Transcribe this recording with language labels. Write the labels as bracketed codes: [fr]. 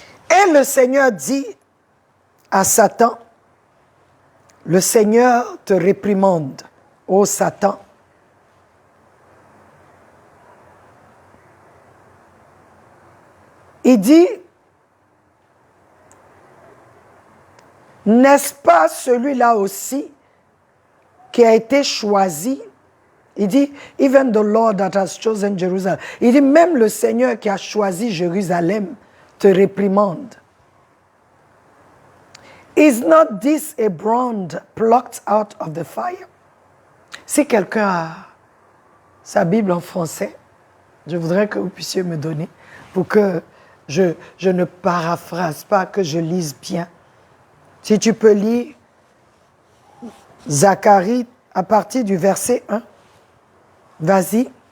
[fr] Et le Seigneur dit à Satan, le Seigneur te réprimande, ô Satan. Il dit, n'est-ce pas celui-là aussi qui a été choisi? Il dit, [en] even the Lord that has chosen Jerusalem. [fr] Il dit, même le Seigneur qui a choisi Jérusalem te réprimande. [en] Is not this a brand plucked out of the fire? [fr] Si quelqu'un a sa Bible en français, je voudrais que vous puissiez me donner pour que je ne paraphrase pas, que je lise bien. Si tu peux lire Zacharie à partir du verset 1. Vas-y.